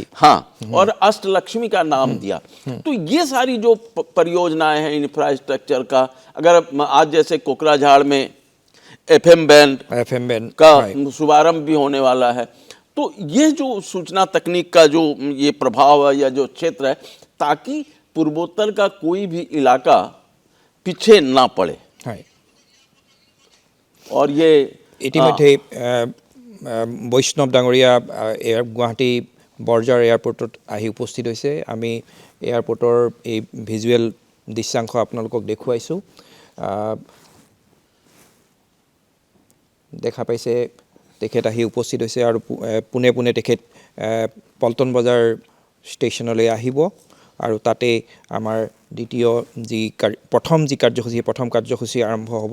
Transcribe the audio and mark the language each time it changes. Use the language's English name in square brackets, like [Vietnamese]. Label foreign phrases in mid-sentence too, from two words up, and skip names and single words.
[Hindi] हाँ, और अष्टलक्ष्मी का नाम दिया। तो ये सारी जो परियोजनाएं हैं इंफ्रास्ट्रक्चर का, अगर आज जैसे कोकराझाड़ में एफएम बैंड का शुभारंभ भी होने वाला है, तो ये जो सूचना तकनीक का जो ये प्रभाव है या जो क्षेत्र है, ताकि पूर्वोत्तर का कोई भी इलाका पीछे ना पड़े। और ये [Assamese] ইতিমধ্যে বৈষ্ণৱ ডাঙৰীয়া গুৱাহাটী বৰঝাৰ এয়াৰপৰ্টত আহি উপস্থিত হৈছে। আমি এয়াৰপৰ্টৰ এই ভিজুৱেল দৃশ্যাংশ আপোনালোকক দেখুৱাইছোঁ। দেখা পাইছে তেখেত আহি উপস্থিত হৈছে আৰু পোনে পোনে তেখেত পল্টন বজাৰ ষ্টেচনলৈ আহিব আৰু তাতে আমাৰ দ্বিতীয় যি প্ৰথম কাৰ্যসূচী আৰম্ভ হ'ব।